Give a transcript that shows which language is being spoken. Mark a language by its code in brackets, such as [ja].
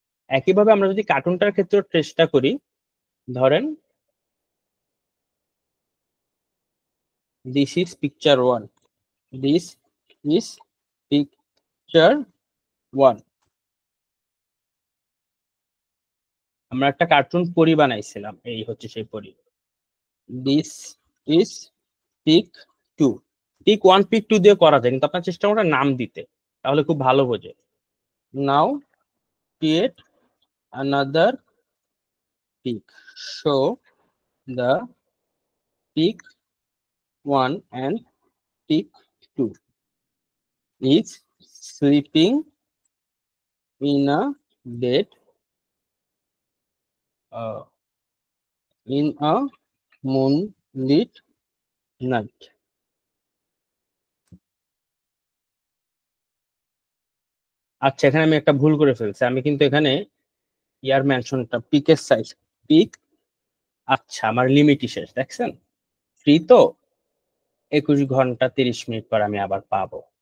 [bn] একইভাবে আমরা যদি কার্টুনটার ক্ষেত্রে চেষ্টা করি, ধরেন [en] this is picture 1, [bn] this is picture 1। আমরা একটা কার্টুন পরি বানাইছিলাম, এই হচ্ছে সেই পরি। [en] This is pic two. [bn] Pick one peak to দিয়ে করা যায়, কিন্তু আপনার চেষ্টা করবেন নাম দিতে, তাহলে খুব ভালো বোঝে। [en] Now create another pic, show the pic one and pic two is sleeping in a bed in a moonlit night. [bn] আচ্ছা, এখানে আমি একটা ভুল করে ফেলছি, আমি কিন্তু এখানে ইয়ার মেনশনটা পিকের সাইজ পিক, আচ্ছা আমার লিমিটই শেষ, দেখছেন? ফ্রি তো 21 ঘন্টা 30 মিনিট পর আমি আবার পাবো।